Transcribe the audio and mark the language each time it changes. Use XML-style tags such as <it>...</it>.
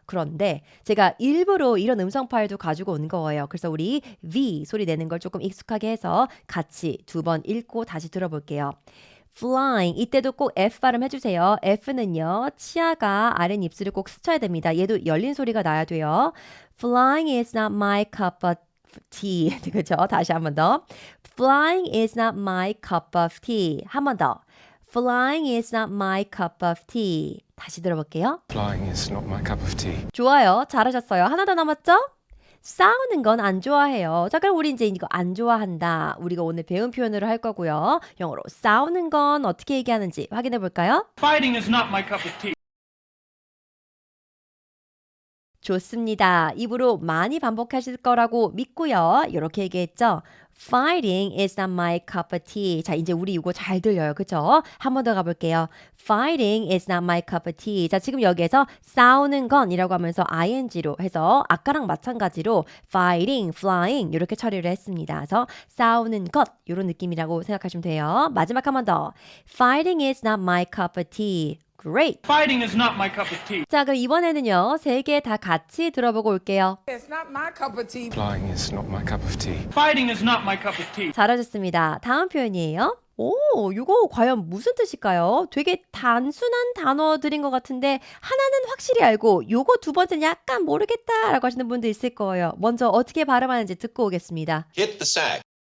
<ko>그런데 제가 일부러 이런 음성 파일도 가지고 온 거예요. 그래서 우리 V 소리 내는 걸 조금 익숙하게 해서 같이 두 번 읽고 다시 들어볼게요. flying 이때도 꼭 F 발음 해주세요. F는요 치아가 아랫 입술을 꼭 스쳐야 됩니다. 얘도 열린 소리가 나야 돼요.</ko> <en>Flying is not my cup of tea.</en> <ko>그렇죠? 다시 한 번 더.</ko> <en>Flying is not my cup of tea.</en> <ko>한 번 더.</ko> <en>Flying is not my cup of tea.</en> <ko>다시 들어볼게요.</ko> <en>Flying is not my cup of tea.</en> <ko>좋아요. 잘하셨어요. 하나 더 남았죠? 싸우는 건 안 좋아해요. 자, 그럼 우리 이제 이거 안 좋아한다. 우리가 오늘 배운 표현으로 할 거고요. 영어로 싸우는 건 어떻게 얘기하는지 확인해 볼까요?</ko> <en>Fighting is not my cup of tea.</en> <ko>좋습니다. 입으로 많이 반복하실 거라고 믿고요. 이렇게 얘기했죠.</ko> <en>Fighting is not my cup of tea.</en> <ko>자, 이제 우리 이거 잘 들려요. 그쵸? 한 번 더 가볼게요.</ko> <en>Fighting is not my cup of tea.</en> <ko>자, 지금 여기에서 싸우는 건이라고 하면서 ing로 해서 아까랑 마찬가지로 fighting, flying 이렇게 처리를 했습니다. 그래서 싸우는 것 이런 느낌이라고 생각하시면 돼요. 마지막 한 번 더.</ko> <en>Fighting is not my cup of tea. Great. Fighting is not my cup of tea.</en> <ko>자, 그럼 이번에는요. 세 개 다 같이 들어보고 올게요.</ko> <en>It's not my cup of tea. Flying is not my cup of tea. Fighting is not my cup of tea.</en> <ko>잘하셨습니다. 다음 표현이에요. 오, 이거 과연 무슨 뜻일까요? 되게 단순한 단어들인 것 같은데 하나는 확실히 알고 요거 두 번째는 약간 모르겠다라고 하시는 분들 있을 거예요. 먼저 어떻게 발음하는지 듣고 오겠습니다.</ko> <en>Hit the sack.</en>